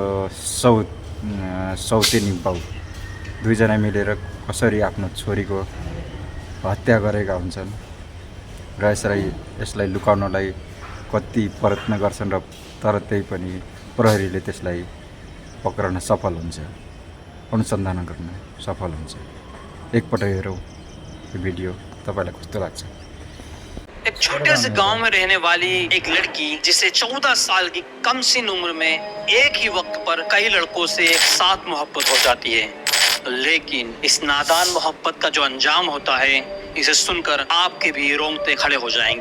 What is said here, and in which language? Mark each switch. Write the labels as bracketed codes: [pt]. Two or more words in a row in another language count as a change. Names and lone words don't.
[ne] सौतेनी बाउ दुईजना मिलेर कसरी आफ्नो छोरीको हत्या गरेका हुन्छन् र यसलाई लुकाउनलाई कति प्रयत्न गर्छन्, र तर त्यही पनि प्रहरीले त्यसलाई पक्रन सफल हुन्छ, अनुसन्धान गर्न सफल हुन्छ। एकपटक हेरौँ यो भिडियो, तपाईँलाई कस्तो लाग्छ। [hi] एक छोटे से गांव में रहने वाली एक लड़की जिसे 14 साल की कम सी उम्र में एक ही वक्त पर कई लड़कों से एक साथ मोहब्बत हो जाती है, लेकिन इस नादान मोहब्बत का जो अंजाम होता है, इसे सुनकर आपके भी रोंगटे खड़े हो जाएंगे।